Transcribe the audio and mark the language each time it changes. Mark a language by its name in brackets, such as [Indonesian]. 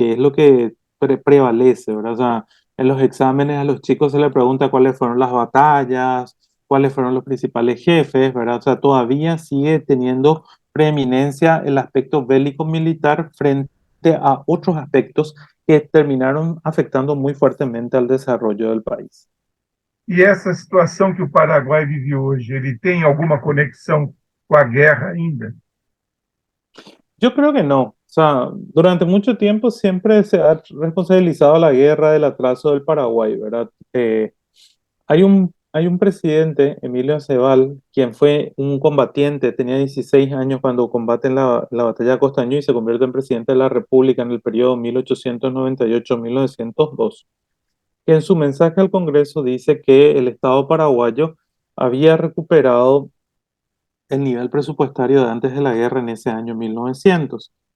[Spanish] Que es lo que prevalece, ¿verdad? O sea, en los exámenes a los chicos se les pregunta cuáles fueron las batallas, cuáles fueron los principales jefes, ¿verdad? O sea, todavía sigue teniendo preeminencia el aspecto bélico militar frente a otros aspectos que terminaron afectando muy fuertemente al desarrollo del país. [Portuguese] E essa situação que o Paraguai vive hoje, ele tem alguma conexão com a guerra ainda? [Spanish] Yo creo que no. O sea, durante mucho tiempo siempre se ha responsabilizado a la guerra del atraso del Paraguay, ¿verdad? Hay un presidente, Emilio Aceval, quien fue un combatiente, tenía 16 años cuando combate en la batalla de Costañú y se convierte en presidente de la República en el periodo 1898-1902, que en su mensaje al Congreso dice que el Estado paraguayo había recuperado el nivel presupuestario de antes de la guerra en ese año 1900.